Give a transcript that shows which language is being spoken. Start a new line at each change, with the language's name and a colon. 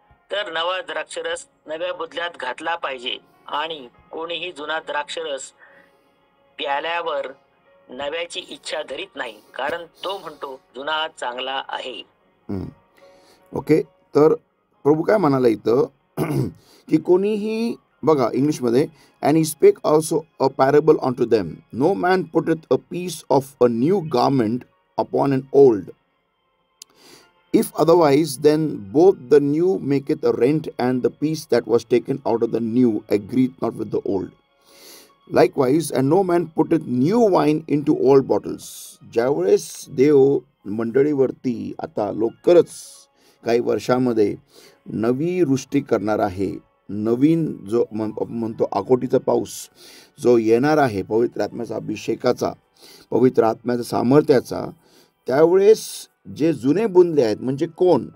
Marathi: तर नवा द्राक्षरस नव्या बुदल्यात घातला पाहिजे, आणि कोणीही जुना द्राक्षरस प्याल्यावर नव्याची इच्छा धरीत नाही, कारण तो म्हणतो जुना चांगला आहे. ओके. तर प्रभू काय म्हणाला इथं की कोणीही, बघा इंग्लिशमध्ये,
English: And he spake also a parable unto them, no man putteth a piece of a new garment upon an old. If otherwise, then both the new maketh a rent, and the piece that was taken out of the new agreeth not with the old. Likewise, and no man putteth new wine into old bottles.
Marathi: ज्यावेळेस देव मंडळीवरती आता लवकरच काही वर्षामध्ये नवी वृष्टी करणार आहे, नवीन जो म्हणतो आकोटीचा पाऊस जो येणार आहे, पवित्र आत्म्याचा अभिषेकाचा, पवित्र आत्म्याच्या सामर्थ्याचा, त्यावेळेस जे जुने बुंदले आहेत, म्हणजे कोण?